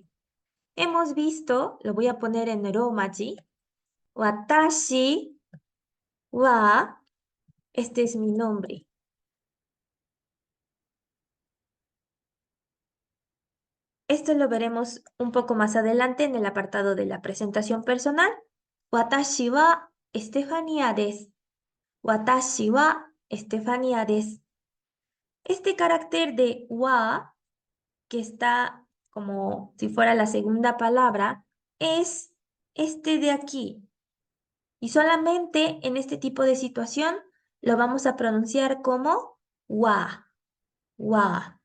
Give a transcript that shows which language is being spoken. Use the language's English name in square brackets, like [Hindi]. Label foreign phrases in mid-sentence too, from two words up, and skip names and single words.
[Spanish] Hemos visto, lo voy a poner en romaji, [Japanese] 私は, [Spanish] este es mi nombre. Esto lo veremos un poco más adelante en el apartado de la presentación personal. [Japanese] Watashi wa Estefania desu. Watashi wa Estefania desu. [Spanish] Este carácter de wa, que está como si fuera la segunda palabra, es este de aquí. Y solamente en este tipo de situación lo vamos a pronunciar como [Japanese] わ、わ.